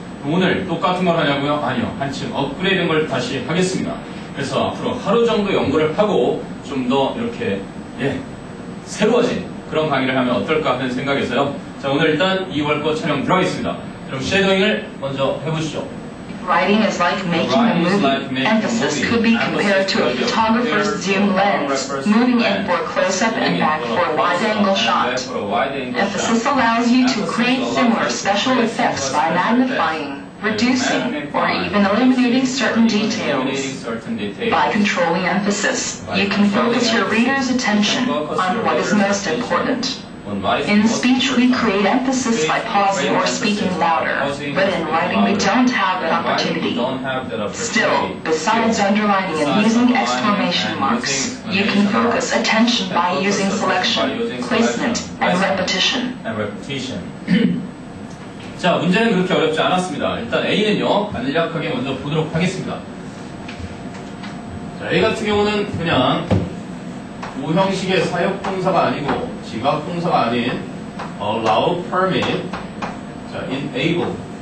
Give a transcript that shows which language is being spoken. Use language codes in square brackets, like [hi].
[ko] 오늘 똑같은 걸 하냐고요? 아니요. 한층 업그레이드된 걸 다시 하겠습니다. 그래서 앞으로 하루 정도 연구를 하고 좀 더 이렇게, 새로워진 그런 강의를 하면 어떨까 하는 생각에서요. 자, 오늘 일단 2월 거 촬영 들어가겠습니다. 그럼 쉐도잉을 먼저 해보시죠. [en] Writing is like making a movie. Emphasis could be compared to a photographer's zoom lens, moving in for a close-up and back for a wide-angle shot. Emphasis allows you to create similar special effects by magnifying, reducing, or even eliminating certain details. By controlling emphasis, you can focus your reader's attention on what is most important. In speech, we create emphasis by pausing or speaking louder, but in writing, we don't have that opportunity. Still, besides underlining and using exclamation marks, you can focus attention by using selection, placement, and repetition. [ko] 자, 문제는 그렇게 어렵지 않았습니다. 일단 A는요, 간략하게 먼저 보도록 하겠습니다. 자, A 같은 경우는 그냥 우형식의 사역동사가 아니고 지각동사가 아닌 allow, permit, 자, enable.